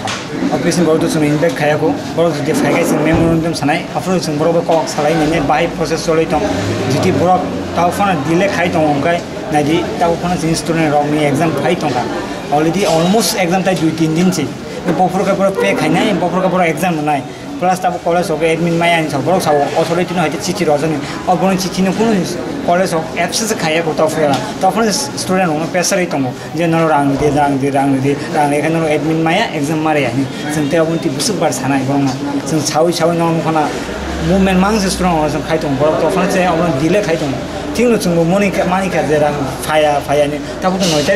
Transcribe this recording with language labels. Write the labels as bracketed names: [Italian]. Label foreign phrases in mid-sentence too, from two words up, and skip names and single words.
[Bodo] ऑफिस नि बरा तो जों इनबेक खायाको बरा जुदि फाइगाय जों मेमोरेंडम सानाय अफ्रो जों बराबो कक सालायनि बाय प्रोसेस चलै दं जुदि बरा ताव फना डिले खाइ दं अंगाय नायदि ताव फना जों स्टुडेन्ट रकनि एग्जाम फाइ दंगा [English] already almost exam [Bodo] ताइ 2-3 दिन से बफरका बरा पे खाइनाय बफरका बरा एग्जाम होनाय प्लस ताबो कलेज हो एडमिन माया नि सबरो साव अथॉरिटी न हते चिठी रजनी अबन चिठी न कुन कलेज हो एब्सेंस खाया को तफेला तफन स्टुडेन्ट हो प्रेशर दङ जे न रां दे एखान एडमिन माया एग्जाम मारे हानि जों ते अबन ति बुसुक बार सानाय बङ जों सावै न खना मुभमेन्ट मांसे स्ट्रंग जों खाइ दङ बरा तफन से अबन डिले खाइ दङ थिंग जों मानिका जे रां फाया नि ताबो त नयतारि